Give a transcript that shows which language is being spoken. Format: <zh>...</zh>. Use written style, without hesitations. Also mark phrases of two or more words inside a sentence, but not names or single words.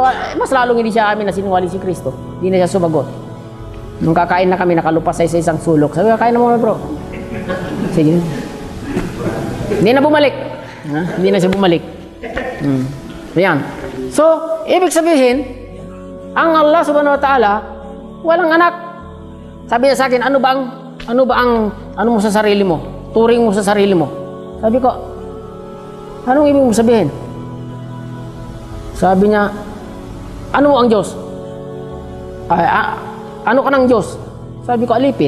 <tl>Mas lalong hindi siya aamin na sinungaling si Kristo. Hindi na siya sumagot. Nung kakain na kami, nakalupas sa isang sulok. Sabi ko, kain na mo bro. Sige. Hindi na bumalik. Ha? Hindi na siya bumalik. Ayan. So, ibig sabihin, ang Allah</tl> <ar>سبحانه وتعالى,</ar> <tl>walang anak. Sabi niya sa akin, ano mo sa sarili mo? Turing mo sa sarili mo. Sabi ko, anong ibig mo sabihin? Sabi niya, ano mo ang Diyos? Ano ka ng Diyos? Sabi ko, alipin.</tl>